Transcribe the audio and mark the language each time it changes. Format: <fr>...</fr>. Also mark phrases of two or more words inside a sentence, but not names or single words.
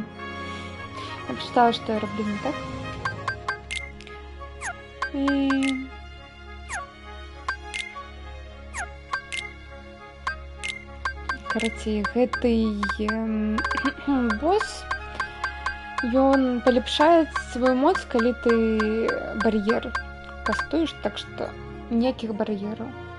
<uk>Я почитала, що я роблю не так. І...</uk> <be>Караці, гэты босс, ён палепшае сваю моц, калі ты бар'ер кастуеш, так што ніякіх бар'ераў.</be>